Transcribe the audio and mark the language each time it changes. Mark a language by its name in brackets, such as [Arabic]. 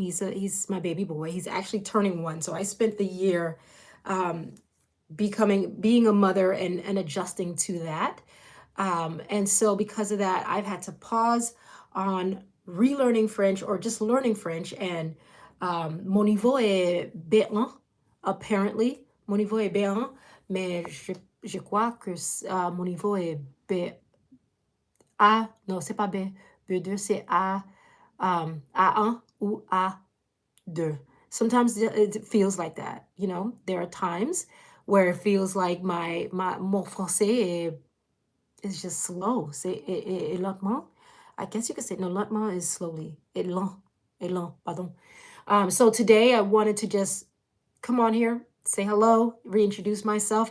[English] He's my baby boy. He's actually turning one. So I spent the year um, being a mother and adjusting to that. And so because of that, I've had to pause on relearning French or just learning French. And [French] mon niveau est B1, [English] apparently. [French] Mon niveau est B1, mais je crois que mon niveau est B, A, non, c'est pas B, B2, c'est A, A1 ou A2. [English] Sometimes it feels like that, you know. There are times where it feels like [French] mon français [English] is just slow. [French] C'est lentement. [English] I guess you could say no, lentement is slowly. [French] Et lent, pardon. [English] So today I wanted to just come on here, say hello, reintroduce myself.